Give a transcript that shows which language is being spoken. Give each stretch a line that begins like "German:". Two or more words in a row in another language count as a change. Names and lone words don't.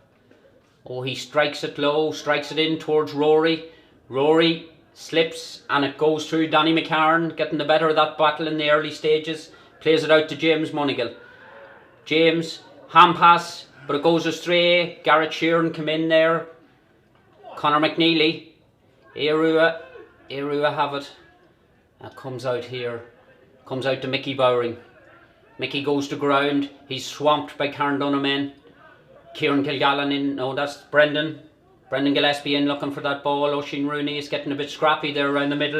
English: Oh, he strikes it low, strikes it in towards Rory. Rory Slips and it goes through. Danny McCarron getting the better of that battle in the early stages. Plays it out to James Monegal. James, hand pass, but it goes astray. Garrett Sheeran come in there. Conor McNeely. Aodh have it. It comes out here. Comes out to Mickey Bowring. Mickey goes to ground. He's swamped by Carndonagh men. Kieran Kilgallen in. No, that's Brendan. Brendan Gillespie in looking for that ball. Oisin Rooney is getting a bit scrappy there around the middle.